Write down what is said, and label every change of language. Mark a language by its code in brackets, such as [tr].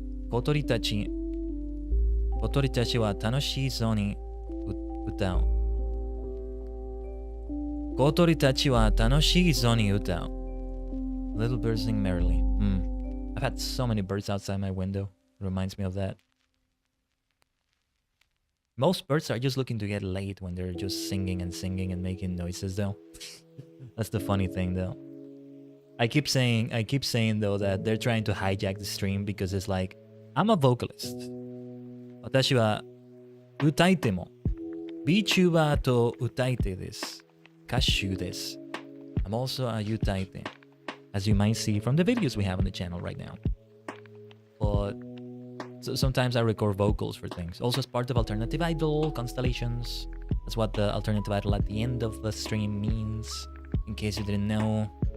[ja] 小鳥たちは楽しそうに歌う。小鳥たちは楽しそうに歌う。 [en] Little birds sing merrily. I've had so many birds outside my window. It reminds me of that. Most birds are just looking to get laid when they're just singing and making noises though. That's the funny thing though. I keep saying though that they're trying to hijack the stream because it's like, I'm a vocalist. [ja] 私は歌い手も VTuber と歌い手です。歌手です。 [en] I'm also a 歌い手 as you might see from the videos we have on the channel right now. But so sometimes I record vocals for things. Also as part of Alternative Idol, Constellations. That's what the Alternative Idol at the end of the stream means, in case you didn't know.